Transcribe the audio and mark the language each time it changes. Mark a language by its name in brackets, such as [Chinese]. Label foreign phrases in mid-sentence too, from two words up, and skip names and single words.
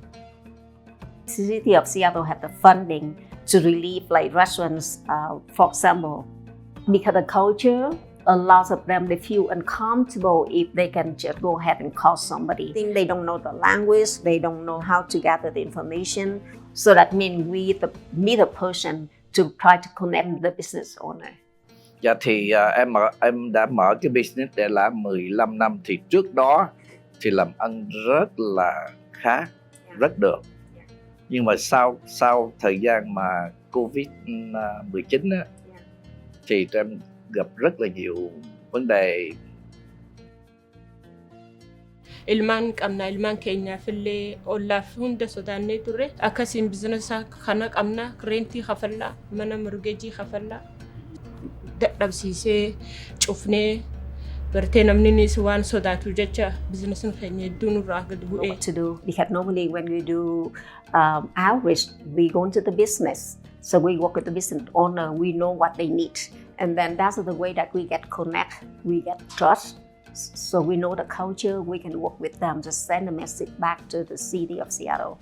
[English] City of Seattle have the funding to relieve like restaurants, for example, because the culture, a lot of them they feel uncomfortable if they can just go ahead and call somebody. Think they don't know the language, they don't know how to gather the information. So that means we meet a person to try to connect with the business owner. [Vietnamese] Dạ thì em đã mở cái business để là 15 năm, thì trước đó thì làm ăn rất là khá, rất được. Nhưng mà sau thời gian mà Covid-19 á, thì em gặp rất là nhiều vấn đề. [Oromo] Ilmaan qabna, ilmaan keenyaafillee ollaaf hunda sodaannee turre. Akkasiin biizinasa kana qabna, reentii kafallaa, mana morgeejii kafallaa. Dadhabsiisee cufnee bartee namninis waan sodaatu jecha biizinasni keenya hedduu nurraa gad bu'ee. [English] What to do? Because normally when we do outreach, we go into the business. So we work with the business owner, we know what they need. And then that's the way that we get connect, we get trust. So we know the culture, we can work with them, just send a message back to the city of Seattle.